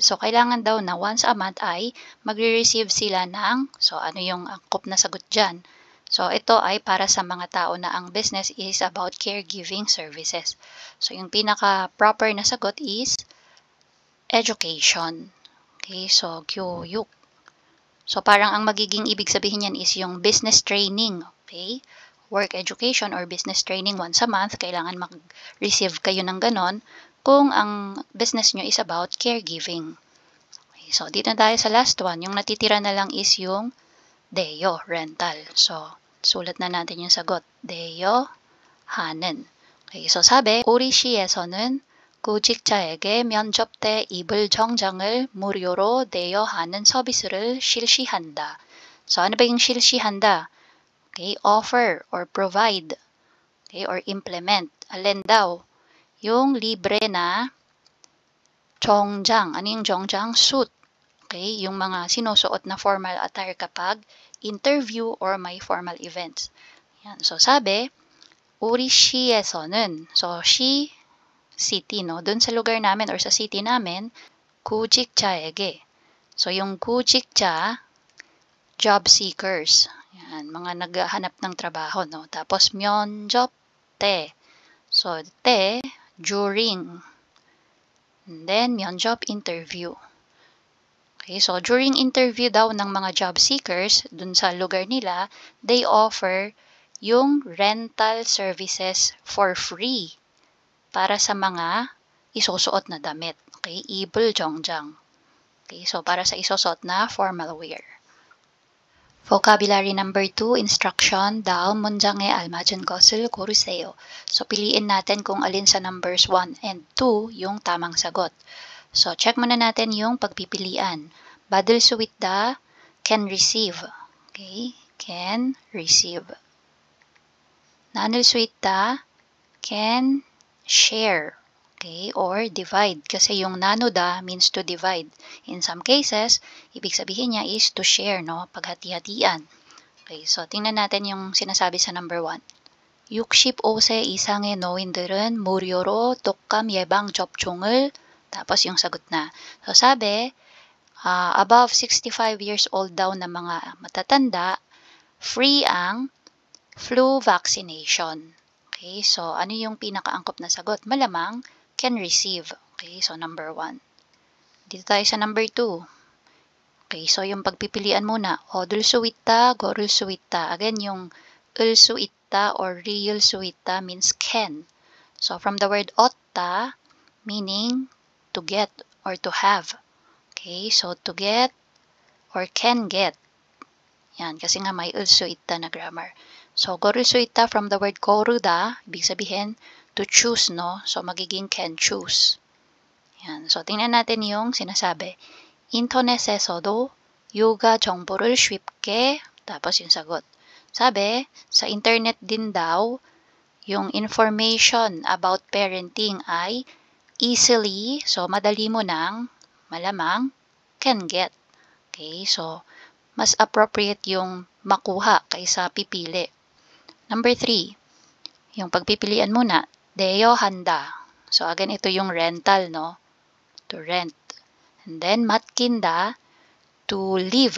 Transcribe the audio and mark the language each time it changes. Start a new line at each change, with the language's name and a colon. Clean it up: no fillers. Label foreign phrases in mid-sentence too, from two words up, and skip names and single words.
Filipino: So, kailangan daw na
English: once a month
Filipino: ay magre-receive sila ng, so ano yung angkop na sagot dyan? So, ito ay para sa mga tao na ang business
English: is about caregiving services.
Filipino: So, yung pinaka-proper na sagot
English: is education.
Filipino: Okay, so 교육. So parang ang magiging ibig sabihin niyan is yung
English: business training. Okay? Work education or business training once a month,
Filipino: kailangan mag-receive kayo ng ganon kung ang business nyo
English: is about caregiving.
Filipino: Okay, so dito na tayo sa
English: last one.
Filipino: Yung natitira na lang is yung Deo, rental. So sulat na natin yung sagot.
Korean: Deo, 하는.
Filipino: Okay, so sabi,
Korean: 우리 시에서는 구직자에게 면접 때 입을 정장을 무료로 대여하는 서비스를 실시한다.
Filipino: So, ano ba yung 실시한다? Okay,
English: offer or provide.
Filipino: Okay,
English: or implement.
Filipino: Alin daw? Yung libre na 정장. Ano yung 정장? Suit. Okay, yung mga sinusuot na
English: formal attire
Filipino: kapag interview or may
English: formal events.
Filipino: Yan. So, sabi,
Korean: 우리 시에서는, so 시,
English: city, no?
Filipino: Doon sa lugar namin or sa city namin, 구직자에게. So, yung 구직자,
English: job seekers.
Filipino: Yan, mga naghahanap ng trabaho, no? Tapos,
Korean: 면접 때.
English: So, te, during. And then, 면접 interview. Okay, so during interview
Filipino: daw ng mga
English: job seekers
Filipino: dun sa lugar nila,
English: they offer
Filipino: yung
English: rental services for free
Filipino: para sa mga isusuot na damit.
Korean: Okay, 입을 정장.
Filipino: Okay, so para sa isusuot na
English: formal wear. Vocabulary number 2, instruction.
Korean: 다음 문장에 알맞은 것을 고르세요.
Filipino: So, piliin natin kung alin sa numbers 1 and 2 yung tamang 사got. So, check muna natin yung pagpipilian.
Korean: 받을 수 있다,
English: can receive. Okay, can receive.
Korean: 나눌 수 있다,
English: can share. Okay, or divide.
Filipino: Kasi yung nanuda
English: means to divide. In some cases,
Filipino: ibig sabihin niya is
English: to share,
Filipino: no? Paghati-hatian. Okay, so tingnan natin yung sinasabi sa number 1.
Korean: 65세 이상의 노인들은 무료로 독감 예방 접종을
Filipino: tapos yung sagot na. So sabi,
English: above 65 years old
Filipino: daw na mga matatanda, free ang
English: flu vaccination.
Filipino: Okay, so ano yung pinakaangkop na sagot?
English: Malamang can receive. Okay, so number 1.
Filipino: Dito tayo sa number 2. Okay, so yung pagpipilian muna.
Korean: 얻을 수 있다, 고를 수 있다.
English: Again, yung 을 수 있다 or real 수 있다 means can. So from the word 얻다, meaning to get or to have. Okay, so to get or can get.
Filipino: Yan, kasi nga may 을 수 있다 na grammar.
English: So, 고를 수 있다 from the word 고르다,
Filipino: ibig sabihin
English: to choose,
Filipino: no? So, magiging
English: can choose.
Filipino: Yan. So, tingnan natin yung sinasabi.
Korean: 인터넷에서도 요가 정보를 쉽게,
Filipino: tapos yung sagot. Sabi, sa internet din daw, yung
English: information about parenting
Filipino: ay easily, so madali mo nang, malamang,
English: can get. Okay, so,
Filipino: mas appropriate yung makuha kaysa pipili. Number 3, yung pagpipilian muna, 대여한다. So again, ito yung rental, no?
English: To rent. And then, 맡긴다, to leave.